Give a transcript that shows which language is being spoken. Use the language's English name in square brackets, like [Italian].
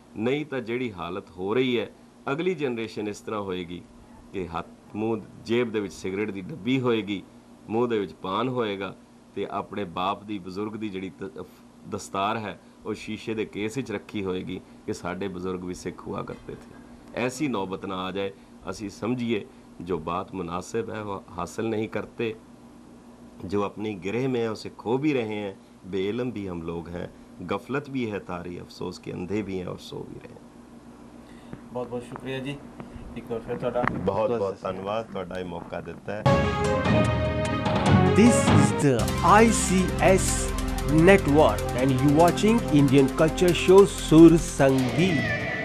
[Punjabi] ਨਹੀਂ ਤਾਂ ਜਿਹੜੀ ਹਾਲਤ ਹੋ ਰਹੀ ਹੈ, ਅਗਲੀ ਜਨਰੇਸ਼ਨ ਇਸ ਤਰ੍ਹਾਂ ਹੋਏਗੀ ਕਿ ਹੱਥ ਮੂੰਹ ਜੇਬ ਦੇ ਵਿੱਚ ਸਿਗਰਟ ਦੀ ਡੱਬੀ ਹੋਏਗੀ, ਮੂੰਹ ਦੇ ਵਿੱਚ ਪਾਨ ਹੋਏਗਾ, ਤੇ ਆਪਣੇ ਬਾਪ ਦੀ ਬਜ਼ੁਰਗ ਦੀ ਜਿਹੜੀ ਦਸਤਾਰ ਹੈ ਉਹ ਸ਼ੀਸ਼ੇ ਦੇ ਕੇਸ ਵਿੱਚ ਰੱਖੀ ਹੋਏਗੀ ਕਿ ਸਾਡੇ ਬਜ਼ੁਰਗ ਵੀ ਸਿੱਖ [Hindi] हुआ करते थे। ऐसी नौबत ना आ जाए, असी समझिए जो बात मुनासिब है वो हासिल नहीं करते, जो अपनी गिरह में है उसे खो भी रहे हैं, बेइल्म भी हम लोग हैं, गफलत भी है तारी, अफसोस के अंधे भी हैं और सो भी रहे हैं। बहुत बहुत शुक्रिया जी, एक बार फिर [Punjabi] ਤੁਹਾਡਾ [Hindi] बहुत बहुत धन्यवाद, [Punjabi] ਤੁਹਾਡਾ ਇਹ ਮੌਕਾ ਦਿੱਤਾ ਹੈ। [English] This is the ICS network and you watching Indian culture show Sur Sangeet.